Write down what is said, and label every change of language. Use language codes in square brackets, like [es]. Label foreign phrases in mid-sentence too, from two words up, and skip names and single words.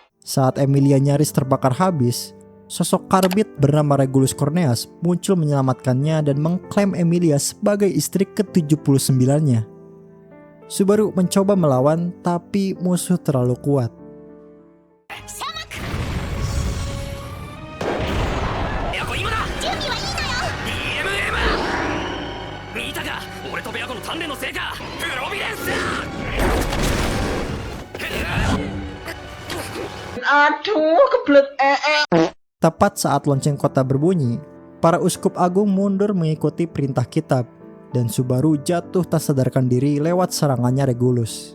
[id] Saat Emilia nyaris terbakar habis, sosok Karbit bernama Regulus Corneas muncul menyelamatkannya dan mengklaim Emilia sebagai istri ke-79-nya. Subaru mencoba melawan, tapi musuh terlalu kuat. [ja] エアコ今だ。準備はいいのよ。 DMM 見たか、俺とベアコの鍛錬の成果。プロビデンス。 [id] Tepat saat lonceng kota berbunyi, para uskup agung mundur mengikuti perintah kitab, dan Subaru jatuh tak sadarkan diri lewat serangannya Regulus.